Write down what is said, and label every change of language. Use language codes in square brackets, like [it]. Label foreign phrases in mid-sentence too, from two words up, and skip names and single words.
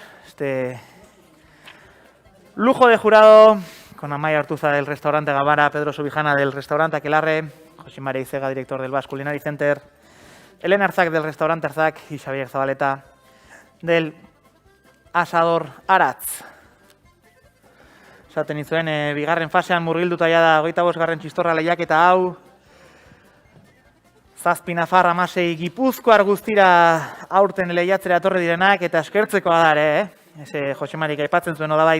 [es] Este lujo de jurado con Amaia Ortuza del restaurante Gavara, Pedro Subijana del restaurante Aquelarre, José María Icega, director del Basque Culinary Center, Elena Arzak del restaurante Arzak y Xavier Zabaleta del Asador Aratz. [eu] Esaten izuen, bigarren fasean murgilduta da 25. txistorra lehiaketa hau. Zazpi nafar, amasei gipuzkoar guztira aurten lehiatzera etorri direnak, eta eskertzekoa da ere, Jose Marik aipatzen zuen nolabait.